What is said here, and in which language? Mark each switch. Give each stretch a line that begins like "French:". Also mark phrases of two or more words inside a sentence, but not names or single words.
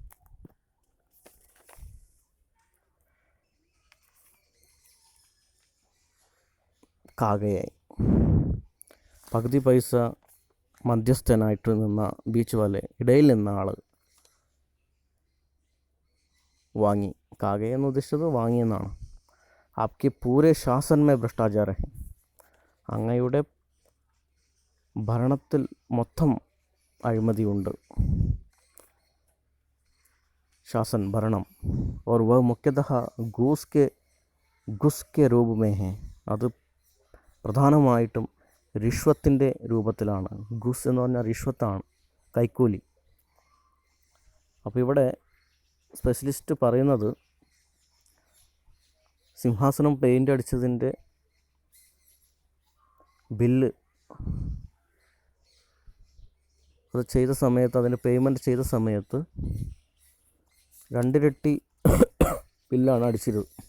Malayalam: കാകയായി പകുതി പൈസ മധ്യസ്ഥനായിട്ട് നിന്ന
Hindi: बीच वाले
Malayalam: ഇടയിൽ നിന്ന ആൾ വാങ്ങി കാകയെന്ന് ഉദ്ദേശിച്ചത് വാങ്ങിയെന്നാണ്
Hindi: आपके पूरे शासन में भ्रष्टाचार है.
Malayalam: അങ്ങയുടെ ഭരണത്തിൽ മൊത്തം അഴിമതിയുണ്ട്.
Hindi: शासन भरणम और वह मुख्यतः घूस के रूप में है.
Malayalam: അത് പ്രധാനമായിട്ടും റിഷ്വത്തിൻ്റെ രൂപത്തിലാണ്. ഗുസ് എന്ന് പറഞ്ഞാൽ റിഷ്വത്താണ്, കൈക്കൂലി. അപ്പോൾ ഇവിടെ സ്പെഷ്യലിസ്റ്റ് പറയുന്നത് സിംഹാസനം പെയിൻ്റ് അടിച്ചതിൻ്റെ ബില്ല് അത് ചെയ്ത സമയത്ത്, അതിന് പേയ്മെൻറ്റ് ചെയ്ത സമയത്ത് 2 ഇരട്ടി ബില്ലാണ് അടിച്ചത്.